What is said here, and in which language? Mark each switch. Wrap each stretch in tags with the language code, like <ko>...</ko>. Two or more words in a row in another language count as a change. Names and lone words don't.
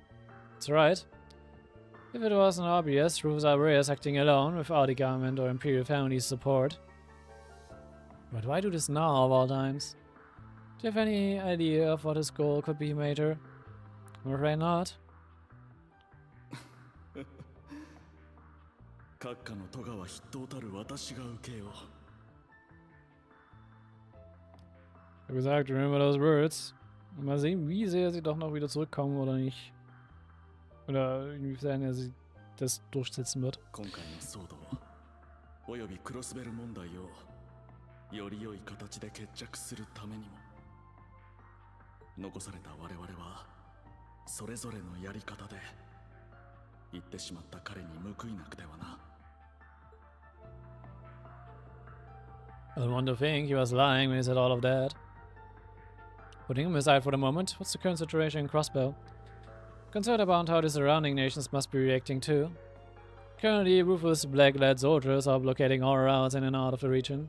<en>That's right. If it wasn't obvious, Rufus Arborea is acting alone without the government or Imperial family's support. But why do this now of all times? Do you have any idea of what his goal could be, Major? I'm afraid not.</en> <ja>閣下の咎は筆頭たる私が受けよ</ja> <de>Ich habe gesagt,</de> <en>remember those words.</en> <de>Mal sehen, wie sehr sie doch noch wieder zurückkommen oder nicht. Oder inwiefern er sie das durchsetzen wird.</de> <ja>今回の騒動およびクロスベル問題をより良い形で決着するためにも残された我々はそれぞれのやり方で言ってしまった彼に報いなくてはな。</ja> <en>I don't want to think he was lying when he said all of that. Putting him aside for the moment, what's the current situation in Crossbell? Concerned about how the surrounding nations must be reacting too. Currently, Rufus' black-led soldiers are blockading all routes in and out of the region.</en>